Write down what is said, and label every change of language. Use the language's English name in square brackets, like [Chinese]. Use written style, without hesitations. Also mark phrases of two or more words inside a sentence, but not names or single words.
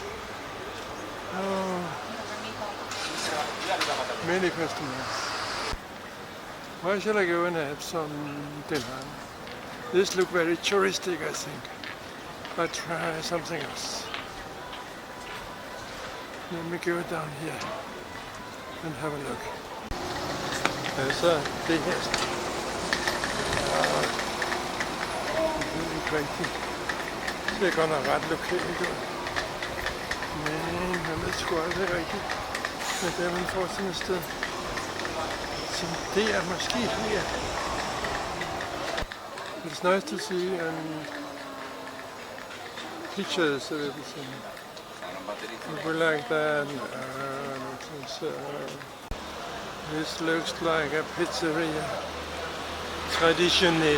[English] Oh, many customers. Why shall I go and have some dinner? This looks very touristic, I think. I'll try something else. Let me go down here and have a look. [Danish] Altså, det her. Det er ikke rigtigt. Det er godt nok ret lokalt. Men jeg ved sgu aldrig rigtigt. Men der man får sådan et sted. Som det er måske her. [English] It's nice to see pictures of everything. People like that. This looks like a pizzeria. Traditional.